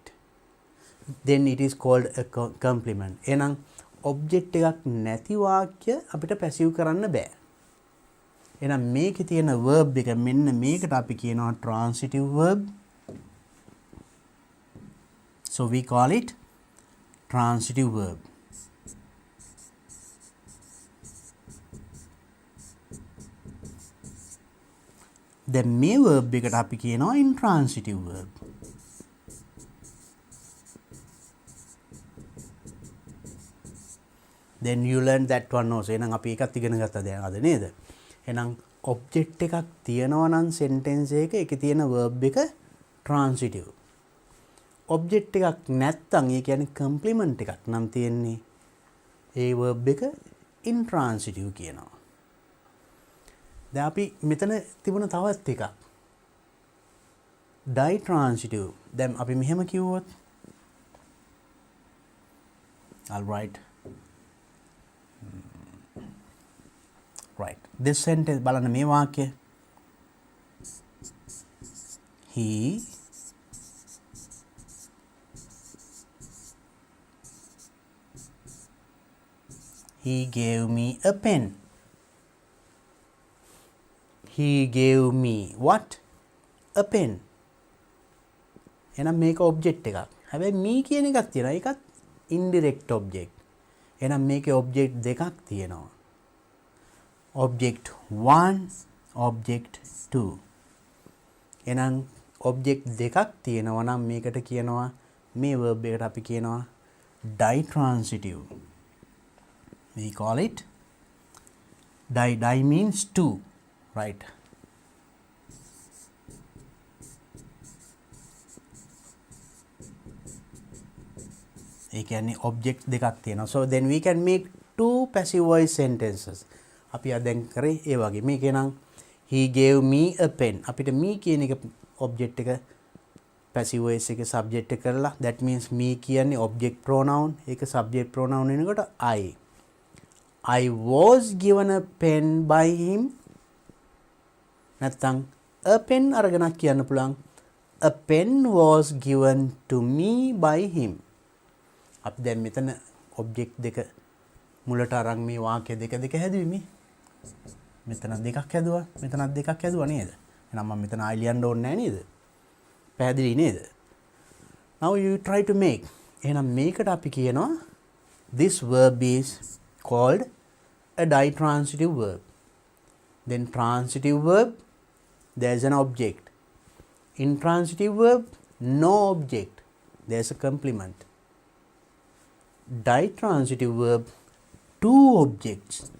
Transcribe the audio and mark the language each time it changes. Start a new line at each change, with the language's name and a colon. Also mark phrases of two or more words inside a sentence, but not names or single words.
English: Then it is called a complement.
Sinhala: එහෙනම් object එකක් නැති වාක්‍ය අපිට passive කරන්න බෑ. එහෙනම් මේකේ තියෙන verb එක මෙන්න මේකට අපි කියනවා
English: transitive verb. So we call it transitive verb.
Sinhala: Then මේ verb එකට අපි කියනවා
English: intransitive verb. Then you learn that one also.
Sinhala: එහෙනම් අපි ඒකත් ඉගෙන ගත්තා දැන් අද නේද? එහෙනම් object එකක් තියෙනවා නම් sentence එකක ඒකේ තියෙන verb එක transitive. object එකක් නැත්තම් ඒ කියන්නේ complement එකක් නම් තියෙන්නේ ඒ verb එක intransitive කියනවා. දැන් අපි මෙතන තිබුණ තවත් එකක් ditransitive. දැන් අපි මෙහෙම කිව්වොත්
English: all right. Right. This sentence
Sinhala: බලන්න මේ වාක්‍ය
English: he gave me a pen. He gave me what? A pen.
Sinhala: එහෙනම් මේක object එකක්. හැබැයි me කියන එකක් තියෙනවා. ඒකත්
English: indirect object.
Sinhala: එහෙනම් මේකේ object දෙකක් තියෙනවා.
English: object 1, object 2.
Sinhala: එහෙනම් object දෙකක් තියෙනවා නම් මේකට කියනවා මේ verb එකට අපි කියනවා ditransitive.
English: We call it di means two, right?
Sinhala: ඒ කියන්නේ object දෙකක් තියෙනවා.
English: So then we can make two passive voice sentences.
Sinhala: අපි දැන් කරේ ඒ වගේ. මේකේ නම්
English: he gave me a pen.
Sinhala: අපිට me කියන එක object එක
English: passive voice
Sinhala: එකේ subject එක කරලා
English: that means me
Sinhala: කියන්නේ
English: object pronoun. ඒක subject pronoun වෙනකොට I was given a pen by him. නැත්නම් a pen
Sinhala: අරගෙන කියන්න පුළුවන්
English: a pen was given to me by him.
Sinhala: අපි දැන් මෙතන object දෙක මුලට අරන් මේ වාක්‍ය දෙක හැදුවේ මේ. මෙතන දෙකක් හැදුවා, මෙතනත් දෙකක් හැදුවා නේද? එහෙනම් මම මෙතන I ලියන්න ඕනේ නැහැ නේද? පැහැදිලි නේද?
English: Now you try to make.
Sinhala: එහෙනම් මේකට අපි කියනවා
English: this verb is called a ditransitive verb. Then transitive verb, there's an object. Intransitive verb, no object. There's a complement. Ditransitive verb, two objects.